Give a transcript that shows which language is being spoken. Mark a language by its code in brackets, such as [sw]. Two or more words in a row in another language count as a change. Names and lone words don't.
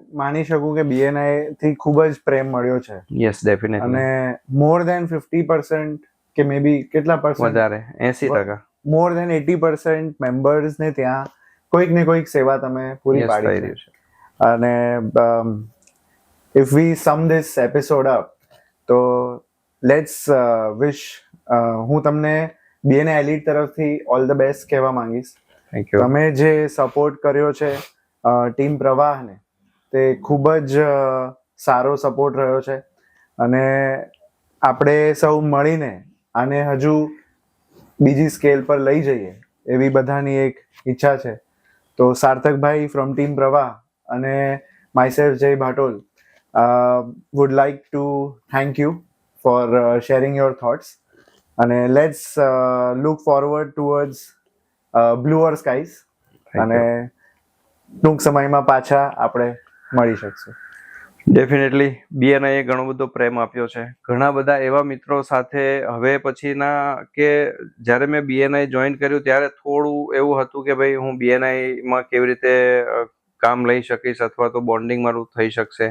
[gu] માની શકું કે બીએનઆઈ થી ખૂબ જ પ્રેમ મળ્યો છે. [en] yes, definitely. [gu] અને [en] more than 50% [gu] કે [en] may be [gu] કેટલા પર્સન્ટ, વધારે 80%, [en] more than 80% members [gu] ને ત્યાં કોઈક ને કોઈક સેવા તમે પૂરી પાડી છે. [en] અને if we sum this episode up, તો let's wish, [gu] હું તમને બીએનઆઈ એલિટ તરફથી [en] all the best [gu] કહેવા માંગીશ. [en] thank you. [gu] તમે જે સપોર્ટ કર્યો છે ટીમ પ્રવાહને, તે ખૂબ જ સારો સપોર્ટ રહ્યો છે. અને આપણે સૌ મળીને આને હજુ બીજી સ્કેલ પર લઈ જઈએ એવી બધાની એક ઈચ્છા છે. [en] તો સાર્થકભાઈ from Team Pravah અને myself Jay Bhatol would like to thank you for sharing your thoughts, and let's look forward towards bluer skies. [gu] અને ટૂંક સમયમાં પાછા આપણે મળી શકશું. ડેફિનેટલી બીએનઆઈએ ઘણો બધો પ્રેમ આપ્યો છે. ઘણા બધા એવા મિત્રો સાથે હવે પછીના કે જ્યારે મેં બીએનઆઈ જોઈન કર્યું ત્યારે થોડું એવું હતું કે ભાઈ હું બીએનઆઈમાં કેવી રીતે કામ લઈ શકીશ અથવા તો બોન્ડિંગ મારું થઈ શકશે.